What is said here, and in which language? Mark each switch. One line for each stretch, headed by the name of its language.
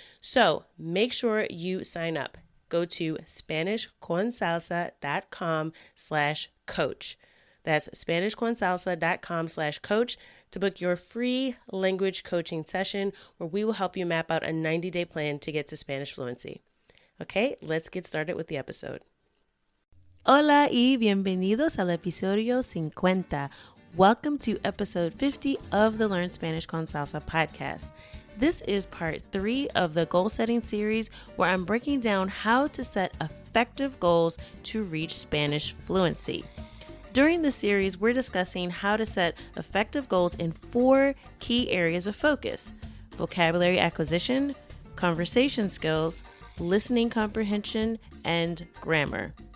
English: So make sure you sign up. Go to SpanishConSalsa.com/coach. That's SpanishConSalsa.com/coach to book your free language coaching session where we will help you map out a 90-day plan to get to Spanish fluency. Okay, let's get started with the episode.
Spanish: Hola y bienvenidos al episodio 50.
English: Welcome to episode 50 of the Learn Spanish con Salsa podcast. This is part 3 of the goal setting series where I'm breaking down how to set effective goals to reach Spanish fluency. During the series, we're discussing how to set effective goals in 4 key areas of focus: vocabulary acquisition, conversation skills, listening comprehension, and grammar.